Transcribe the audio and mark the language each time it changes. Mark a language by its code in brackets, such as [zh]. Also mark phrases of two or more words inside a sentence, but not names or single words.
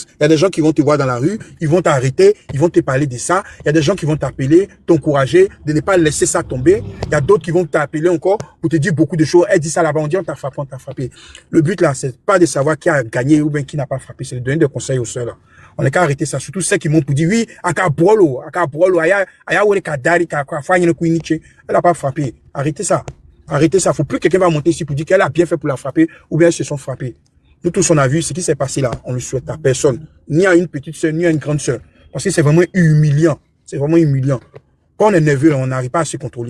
[fr] Il y a des gens qui vont te voir dans la rue, ils vont t'arrêter, ils vont te parler de ça. Il y a des gens qui vont t'appeler, t'encourager de ne pas laisser ça tomber. Il y a d'autres qui vont t'appeler encore pour te dire beaucoup de choses. Elle dit ça là-bas, on dit on t'a frappé. Le but là, c'est pas de savoir qui a gagné ou bien qui n'a pas frappé, c'est de donner des conseils aux sœurs là. On est qu'à arrêter ça, surtout ceux qui m'ont pour dire oui, aka brolo, aya wole kadari ka fanya kuiniche. Elle a pas frappé. Arrêtez ça. Faut plus que quelqu'un va monter ici pour dire qu'elle a bien fait pour la frapper ou bien elles se sont frappées. Nous tous on a vu ce qui s'est passé là. On le souhaite à personne, ni à une petite sœur, ni à une grande sœur, parce que c'est vraiment humiliant. Quand on est nerveux, on n'arrive pas à se contrôler.